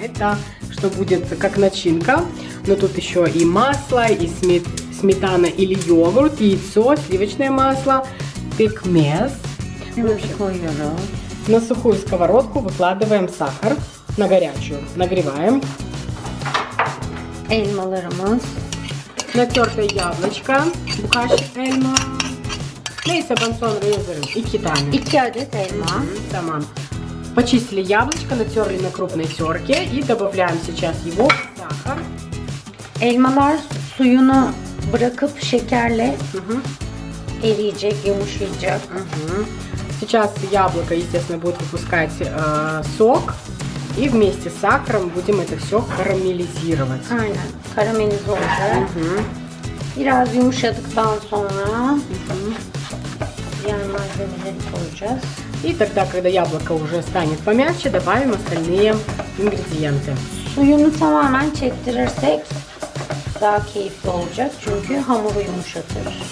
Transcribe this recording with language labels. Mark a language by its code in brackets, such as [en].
[ru] Это что будет как начинка. Но тут еще и масло, и сметана или йогурт, яйцо, сливочное масло, пекмез. [tr] Koyuyoruz. [ru] На сухую сковородку выкладываем сахар, на горячую нагреваем. [tr] Elmalarımız. [ru] Натертое яблочко, [tr] bu kaşık elma. Neyse ben sonra yazarım. 2 tane. 2 adet elma. Tamam. [ru] Почистили яблочко, натерли на крупной терке и добавляем сейчас его в сахар. [tr] Elmalar suyunu bırakıp şekerle eriyecek, yumuşayacak. [ru] Сейчас яблоко, естественно, будет выпускать сок. И вместе с сахаром будем это все карамелизировать. [tr] Aynen. Karamelize olacak. Biraz yumuşadıktan sonra diğer malzemeleri koyacağız. [ru] И тогда, когда яблоко уже станет помягче, добавим остальные ингредиенты. [tr] Suyunu tamamen çektirirsek daha keyifli olacak çünkü hamuru yumuşatır.